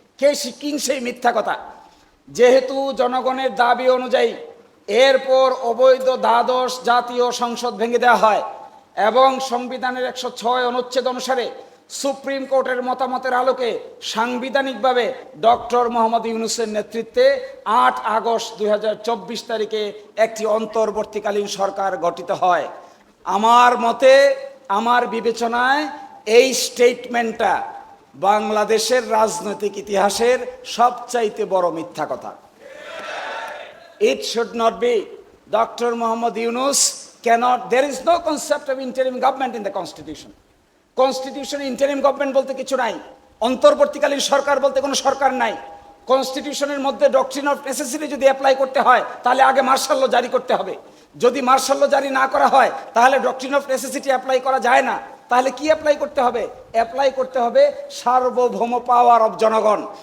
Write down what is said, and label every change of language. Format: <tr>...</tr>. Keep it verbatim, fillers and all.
<bn>কে শিক্ষিন সেই মিথ্যা কথা? যেহেতু জনগণের দাবি অনুযায়ী এরপর অবৈধ দ্বাদশ জাতীয় সংসদ ভেঙে দেওয়া হয় এবং সংবিধানের একশো ছয় অনুচ্ছেদ অনুসারে সুপ্রিম কোর্টের মতামতের আলোকে সাংবিধানিকভাবে ডক্টর মোহাম্মদ ইউনূসের নেতৃত্বে আট আগস্ট দুই হাজার চব্বিশ তারিখে একটি অন্তর্বর্তীকালীন সরকার গঠিত হয়। আমার মতে, আমার বিবেচনায় এই স্টেটমেন্টটা বাংলাদেশের রাজনৈতিক ইতিহাসের সবচাইতে বড় মিথ্যা কথা।</bn> <en>It should not be.</en> <bn>Doctor Mohammad Yunus</bn> <en>cannot, there is no concept of interim government in the constitution.</en> <bn>কনস্টিটিউশনে interim government বলতে কিছু নাই, অন্তর্বর্তীকালীন সরকার বলতে কোনো সরকার নাই। কনস্টিটিউশনের মধ্যে ডক্ট্রিন অফ নেসেসিটি যদি অ্যাপ্লাই করতে হয় তাহলে আগে মার্শাল ল জারি করতে হবে। যদি মার্শাল ল জারি না করা হয় তাহলে ডক্ট্রিন অফ নেসেসিটি অ্যাপ্লাই করা যায় না। তাহলে কি অ্যাপ্লাই করতে হবে? অ্যাপ্লাই করতে হবে সার্বভৌম পাওয়ার অব জনগণ।</bn>